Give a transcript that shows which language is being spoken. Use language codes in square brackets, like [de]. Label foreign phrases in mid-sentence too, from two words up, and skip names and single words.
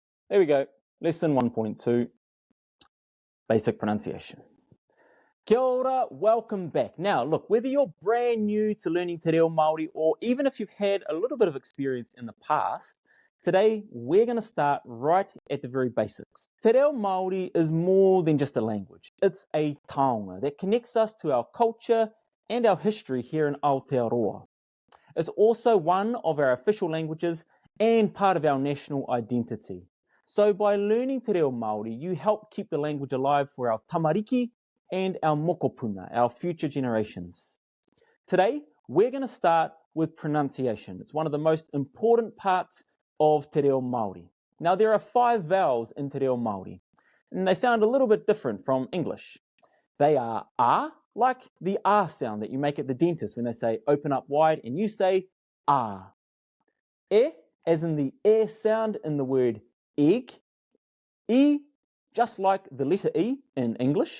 [en] There we go. Lesson 1.2, basic pronunciation. [mi] Kia ora, [en] welcome back. Now, look, whether you're brand new to learning [mi] te reo Māori [en] or even if you've had a little bit of experience in the past, today we're going to start right at the very basics. [mi] Te reo Māori [en] is more than just a language. It's a taonga that connects us to our culture and our history here in Aotearoa. It's also one of our official languages and part of our national identity. So by learning [mi] te reo Māori, [en] you help keep the language alive for our tamariki and our mokopuna, our future generations. Today, we're going to start with pronunciation. It's one of the most important parts of [mi] te reo Māori. [en] Now, there are 5 vowels in [mi] te reo Māori, [en] and they sound a little bit different from English. They are a, like the ah sound that you make at the dentist when they say open up wide, and you say ah. E, as in the air sound in the word egg. E, just like the letter E in English.